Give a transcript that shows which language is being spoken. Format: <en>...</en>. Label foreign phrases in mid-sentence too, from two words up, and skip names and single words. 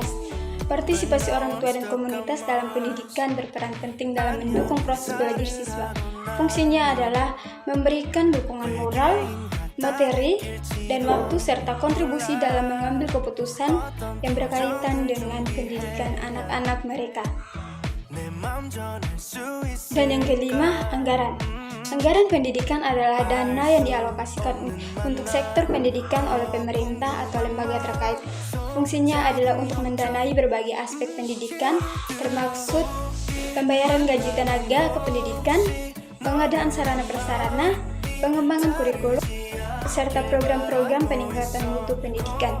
<id>Partisipasi orang tua dan komunitas dalam pendidikan berperan penting dalam mendukung proses belajar siswa. Fungsinya adalah memberikan dukungan moral, materi, dan waktu serta kontribusi dalam mengambil keputusan yang berkaitan dengan pendidikan anak-anak mereka.</id> <ko>내 맘 전할 수 있어.</ko> <id>Dan yang kelima, anggaran. Anggaran pendidikan adalah dana yang dialokasikan untuk sektor pendidikan oleh pemerintah atau lembaga terkait. Fungsinya adalah untuk mendanai berbagai aspek pendidikan, termaksud pembayaran gaji tenaga kependidikan, pengadaan sarana prasarana, pengembangan kurikulum, serta program-program peningkatan mutu pendidikan.</id>